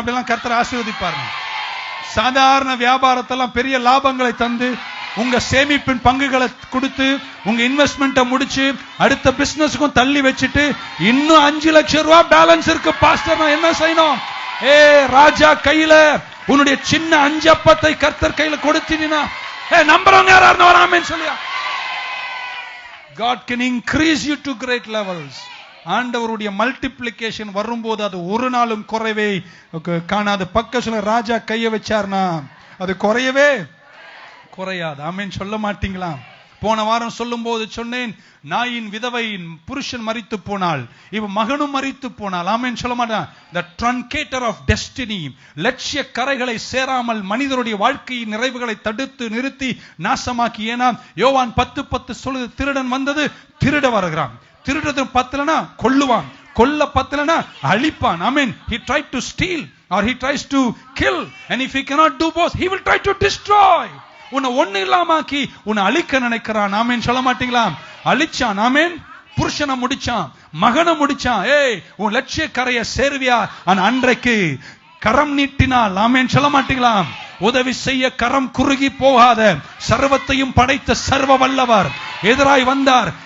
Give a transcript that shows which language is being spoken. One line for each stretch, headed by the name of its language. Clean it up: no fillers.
Tamil: அப்படிலாம் கர்த்தர் ஆசீர்வதிப்பாருங்க. சாதாரண வியாபாரத்தெல்லாம் பெரிய லாபங்களை தந்து உங்க சேமிப்பின் பங்குகளை கொடுத்து உங்க இன்வெஸ்ட்மெண்ட்டை முடிச்சு அடுத்த பிசினஸ்க்கும் தள்ளி வச்சுட்டு இன்னும் 5 லட்சம் ரூபாய் பேலன்ஸ் இருக்கு பாஸ்டர், நான் என்ன செய்யணும்? ராஜா கையில உன்னுடைய சின்ன 5 அப்பத்தை கர்த்தர் கையில கொடுத்தீங்கன்னா நம்புறவங்க யாராவது வராமேன்னு சொல்லியா?
English: God can increase you to great levels.
Tamil: ஆண்டவருடைய மல்டிப்ளிகேஷன் வரும்போது அது ஒரு நாளும் குறைவே காணாது. பக்கத்துல ராஜா கைய வச்சார்னா அது குறையவே குறையாது. ஆமென் சொல்ல மாட்டீங்களா? போன வாரம் சொல்லும் போது சொன்னேன், நாயின் விதவையின் புருஷன் மரித்து போனால், இவ மகனும் மரித்து போனால். ஆமென் சொல்ல மாட்டான்.
English: the truncator of destiny,
Tamil: லட்சிய கரைகளை சேராமல் மனிதருடைய வாழ்க்கையின் நிறைவுகளை தடுத்து நிறுத்தி நாசமாக்கி. ஏன்னா யோவான் 10:10 சொல்லுது, திருடன் வந்தது திருட வருகிறான், திருடுறது பத்தலனா கொல்லுவான், கொல்ல பத்தலனா அழிப்பான். ஆமென்.
English: he tried to steal or he tries to kill, and if he cannot do both, he will try to destroy.
Tamil: உன்னை ஒண்ணு இல்லாமாக்கி உன்னை அழிக்க நினைக்கிறான். ஆமென் சொல்ல மாட்டீங்களா? அழிச்சான். ஆமென். புருஷனை முடிச்சான், மகனை முடிச்சான். ஏய், உன் லட்சிய கரையை சேர்வியா? அன்றைக்கு கரம் நீட்டினால், ஆமென் சொல்ல மாட்டீங்களா? உதவி செய்ய கரம் குறுகி போகாத சர்வத்தையும் படைத்த சர்வ வல்லவர் எதிராய் வந்தார்.